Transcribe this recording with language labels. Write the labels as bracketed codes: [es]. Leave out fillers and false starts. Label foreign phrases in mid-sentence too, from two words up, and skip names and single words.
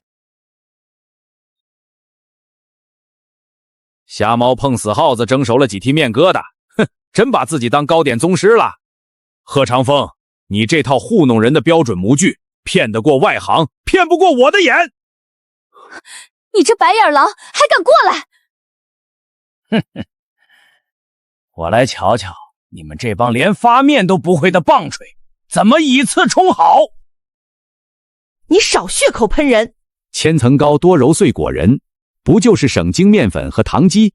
[zh] 瞎貓碰死耗子，蒸熟了幾屜面疙瘩，哼，真把自己當糕點宗師了。賀長風，你這套糊弄人的標準模具，騙得過外行，騙不過我的眼。你這白眼狼還敢過來？哼哼，我來瞧瞧你們這幫連發面都不會的棒槌，怎麼以次充好？你少血口噴人！千層糕多揉碎果仁，不就是省精面粉和糖基？